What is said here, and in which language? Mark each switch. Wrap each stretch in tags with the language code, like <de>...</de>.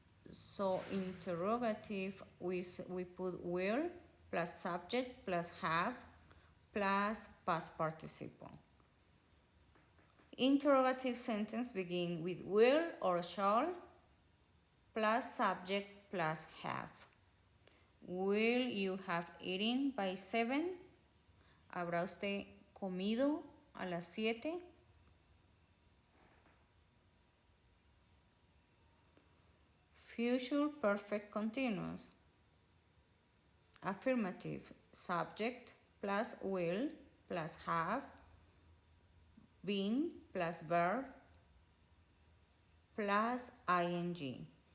<en>So interrogative, we put will plus subject plus have plus past participle. Interrogative sentence begin with will or shall plus subject plus have. Will you have eaten by 7?</en> <es>¿Habrá usted comido a las 7?</es> <en>Future perfect continuous. Affirmative, subject plus will plus have, been plus verb plus ing.</en>